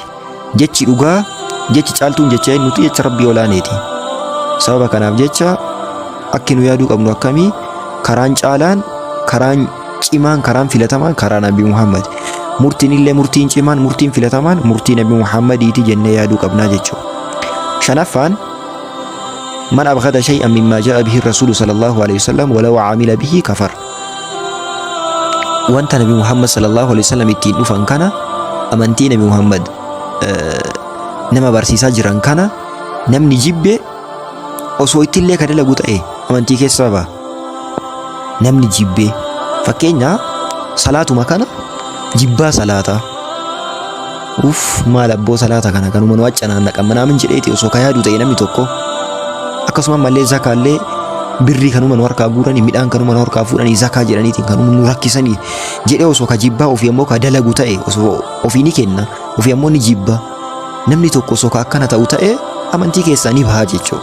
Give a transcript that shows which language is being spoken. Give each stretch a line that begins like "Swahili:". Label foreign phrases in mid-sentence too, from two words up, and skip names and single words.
Oromo: Jechi dhugaa jechi caaltuun jecha nuti jecha Rabbii olaaneeti. Sababa kanaaf jecha akki nu yaaduu qabnu akkamii karaan caalaan karaan cimaan karaan filatamaan karaa Nabi Muhammad murtiin illee murtiin cimaan murtiin filatamaan murtii Nabi Muhammadiiti jennee yaaduu qabnaa jechuudha.
Arabic: Shanaffaan من أبغض شيئا مما جاء به الرسول صلى الله عليه وسلم ولو عمل به كفر.
Oromo: Wanta Nabi Muhammad
Arabic: صلى الله عليه وسلم
Oromo: ittiin dhufan kana amantii Nabi Muhammad nama barsiisaa jiran kana namni jibbe osoo ittillee ka dalagu ta'e amantii keessaa ba'a. Namni jibbe fakkeenya salaatuma kana jibbaa salaataa maal abboo salaata kana kanuma nu waccanaan naqamma naamin jedheeti osoo ka yaadu ta'e namni tokko akkasuma mallee zakaallee birrii kanuma nu harkaa guuranii midhaan kanuma nu harkaa fuudhanii zakaa jedhaniitiin kanuma nu rakkisanii jedhee osoo ka jibbaa ofii ammoo ka dalagu ta'e osoo ofii ni kenna ofii ammoo ni jibba namni tokko osoo ka akkana ta'u ta'e amantii keessaa ni bahaa jechuudha.